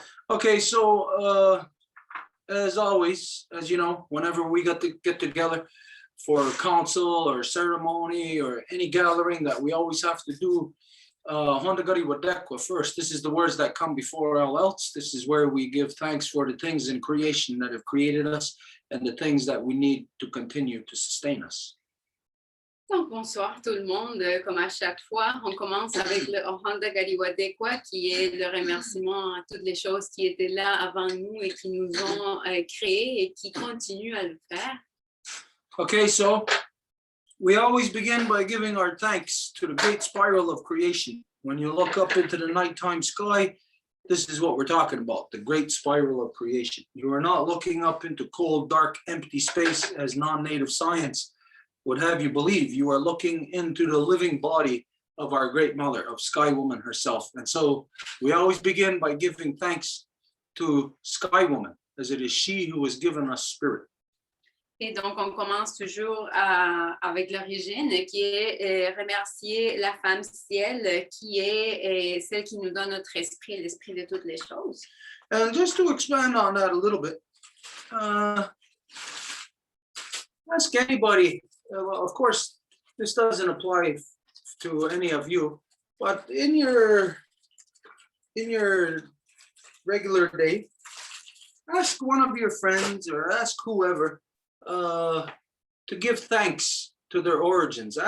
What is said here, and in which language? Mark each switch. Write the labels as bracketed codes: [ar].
[en] Okay, so as always, as you know, whenever we get together for council or ceremony or any gathering that we always have to do Hondagari Wadekwa first. This is the words that come before all else. This is where we give thanks for the things in creation that have created us and the things that we need to continue to sustain us. [fr] Donc, bonsoir tout le monde. Comme à chaque fois, on commence avec le Ohanda Galiwadekwa, qui est le remerciement à toutes les choses qui étaient là avant nous et qui nous ont créés et qui continuent à le faire. [en] Okay, so we always begin by giving our thanks to the great spiral of creation. When you look up into the nighttime sky, this is what we're talking about, the great spiral of creation. You are not looking up into cold, dark, empty space as non-native science would have you believe. You are looking into the living body of our great mother, of Sky Woman herself. And so we always begin by giving thanks to Sky Woman, as it is she who has given us spirit. [fr] Et donc, on commence toujours avec l'origine, qui est remercier la femme ciel, qui est celle qui nous donne notre esprit, l'esprit de toutes les choses. [en] And just to expand on that a little bit, ask anybody. Well, of course, this doesn't apply to any of you, but in your regular day, ask one of your friends or ask whoever to give thanks to their origins.